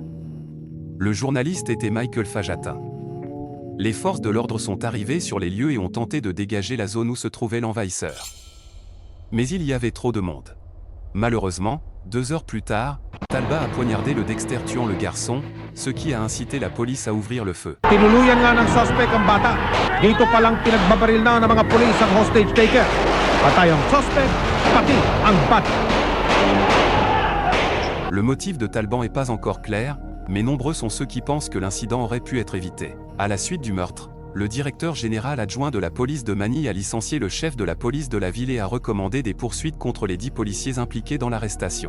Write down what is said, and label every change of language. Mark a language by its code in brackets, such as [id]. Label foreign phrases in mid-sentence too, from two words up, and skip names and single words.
[fr] Le journaliste était Michael Fajatin. Les forces de l'ordre sont arrivées sur les lieux et ont tenté de dégager la zone où se trouvait l'envahisseur. Mais il y avait trop de monde. Malheureusement, 2 heures plus tard, Talba a poignardé le Dexter tuant le garçon, ce qui a incité la police à ouvrir le feu. [tl] Tinuluyan nga ng suspect ang bata. Dito pa lang pinagbabaril na ng mga pulis ang hostage taker. Patay ang suspect, pati ang bata. [fr] Le motif de Talban n'est pas encore clair, mais nombreux sont ceux qui pensent que l'incident aurait pu être évité. À la suite du meurtre, le directeur général adjoint de la police de Manille a licencié le chef de la police de la ville et a recommandé des poursuites contre les 10 policiers impliqués dans l'arrestation.